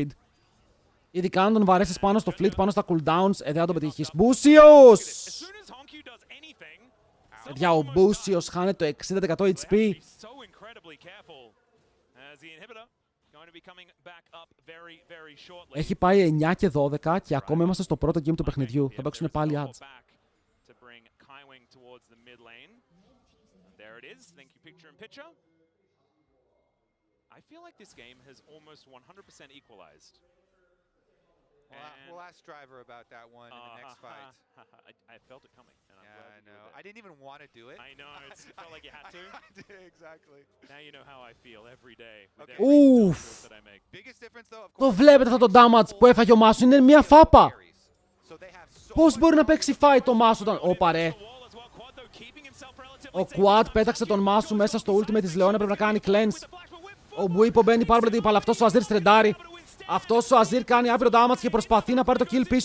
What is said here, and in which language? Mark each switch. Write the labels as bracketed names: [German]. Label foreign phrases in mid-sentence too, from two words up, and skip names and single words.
[Greek] Ειδικά αν τον βαρέσεις πάνω στο fleet, πάνω στα cooldowns, δεν θα τον πετύχεις. Μπούσιος! Παιδιά, ο Μπούσιος χάνει το 60% HP. Έχει πάει 9 και 12 και ακόμα είμαστε στο πρώτο game του παιχνιδιού. Θα παίξουν πάλι ads. [English] I feel like this game has almost 100% equalized. We'll ask Driver about that one in the next fight. I felt it coming. And I'm glad I know. I didn't even want to do it. I know. It felt like you had to. I did, exactly. Now you know how I feel every day. [Greek] Ουφ. [English] Biggest difference though, of course. [Greek] Το βλέπετε αυτό το damage που έφαγε ο Μάσου, είναι μια φάπα. Πώς μπορεί να παίξει fight το Μάσου όταν... Ωπα ρε. Ο Quad πέταξε τον Μάσου μέσα στο ultimate της Leona, πρέπει να κάνει cleanse. Ο Μπουίπο μπαίνει πάρα πολύ τύπα, αλλά αυτός ο Azir στρεντάρει. Αυτός ο Azir κάνει άπειρο damage και προσπαθεί να πάρει το kill πίσω.